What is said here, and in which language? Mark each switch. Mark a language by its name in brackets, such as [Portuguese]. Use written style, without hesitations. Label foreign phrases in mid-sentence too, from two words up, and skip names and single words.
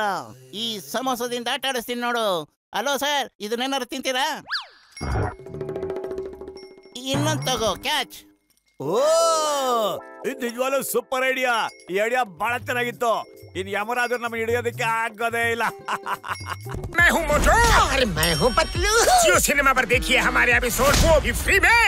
[Kannada] ಈ ಸಮೋಸದಿಂದ ಆಟ ಆಡಿಸ್ತೀನಿ ನೋಡು. [English] Hello sir, [Kannada] ಇದನ್ನೇನಾರು ತಿಂತೀರಾ? ಇನ್ನೊಂದು ತಗೋ, ಕ್ಯಾಚ್. ಓ, ಇದು ನಿಜವಾಗ್ಲೂ [English] super idea. [Kannada] ಈ ಐಡಿಯಾ ಬಹಳ ಚೆನ್ನಾಗಿತ್ತು. ಇನ್ ಯಮರಾಜರು ನಮ್ಮನ್ನ ಹಿಡಿಯೋದಕ್ಕೆ ಆಗೋದೇ ಇಲ್ಲ. [Hindi] मैं हूँ मोटू और मैं हूँ पतलू। जियो सिनेमा पर देखिए हमारे एपिसोड, वो भी फ्री में।